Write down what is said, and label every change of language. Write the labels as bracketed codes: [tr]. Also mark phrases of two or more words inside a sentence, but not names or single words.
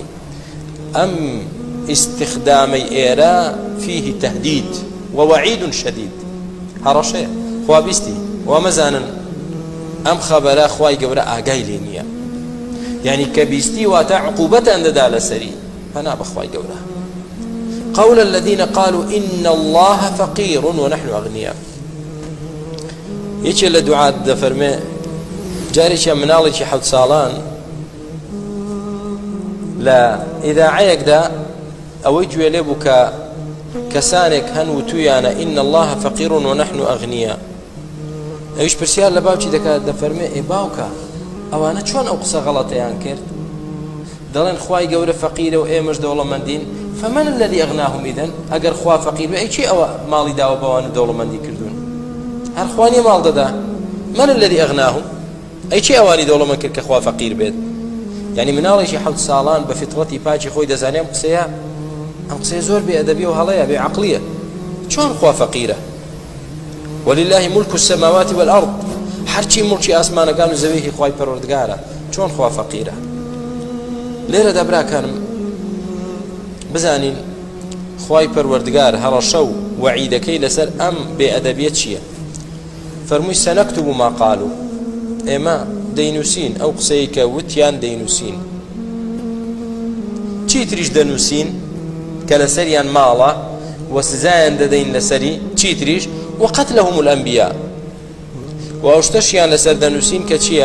[ckb] ئەم استخدامەی ئێرە [ar] فيه تهدید ووعید شدید، [ckb] هەڕەشەیە. خوا بیستی وەمەزانن ئەم خەبەرە خوای گەورە ئاگای لێ نییە، یعنی کە بیستی واتە عقوبەتان دەدا لەسەری. پەنا بەخوای گەورە. [ar] قول الذين قالوا إن الله فقير ونحن أغنياء. [ckb] یەکێ لە دوعات دەفەرمێ جارێکیان مناڵێکی 7 ساڵان لە ئیذاعەیەکدا ئەوەی گوێ لێ بوو کە کەسانێک هەن وتویانە [ar] إن الله فقير ونحن أغنياء. [ckb] ئەویش پرسیار لە باوکی دەکات، دەفەرمێ ئێ باوکە ئەوانە چۆن ئەو قسە غەڵەتەیان کرد؟ دەڵێن خوای گەورە فەقیرە و ئێمەش دەوڵەمەندین. [ar] فمن الذي أغناهم إذن؟ [ckb] ئەگەر خوا فەقیر بێ ئەی چی ئەوە ماڵی داوە بەوانە دەوڵەمەندی کردوون؟ هەر خوانیە ماڵ دەدا. [ar] من الذي أغناهم؟ [ckb] ئەی چی ئەوانی دەوڵەمەند کرد کە خوا فەقیر بێت؟ یعنی مناڵێکی 7 ساڵان بە فیتڕەتی پاچی خۆی دەزانێ ئەم قسەیە زۆر بێئەدەبیە و هەڵەیە بێعەقلیە. چۆن خوا فەقیرە؟ [ar] ولله ملك السماوات والأرض، [ckb] هەرچی مڵکی ئاسمانەکان و زەوی خوای پەروەردگارە. چۆن خوا فەقیرە؟ لێرەدا براکانم بزانین خوای پەروەردگار هەڕەشە و وەعیدەکەی لەسەر ئەم بێئەدەبیە چییە؟ فەرمووی [ar] سەنەکتب ما قالوا، [ckb] ئێمە دەینووسین ئەو قسەی کە وتیان دەینووسین. چی تریش دەنووسین کە لەسەریان ماڵە و سزایان دەدەین لەسەری چی تریش؟ [ar] وقتلهم الأنبياء، [ckb] و ئەو شتەشیان لەسەر دەنووسین کە چییە؟